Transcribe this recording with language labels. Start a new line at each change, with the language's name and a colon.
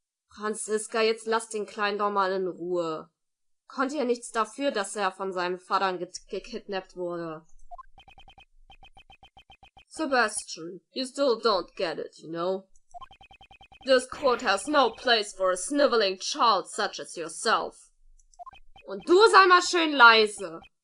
German: Franziska, jetzt lass den Kleinen doch mal in Ruhe. Konnte ja nichts dafür, dass er von seinem Vater gekidnappt wurde.
English: Sebastian, you still don't get it, you know? This court has no place for a sniveling child such as yourself.
German: Und du sei mal schön leise.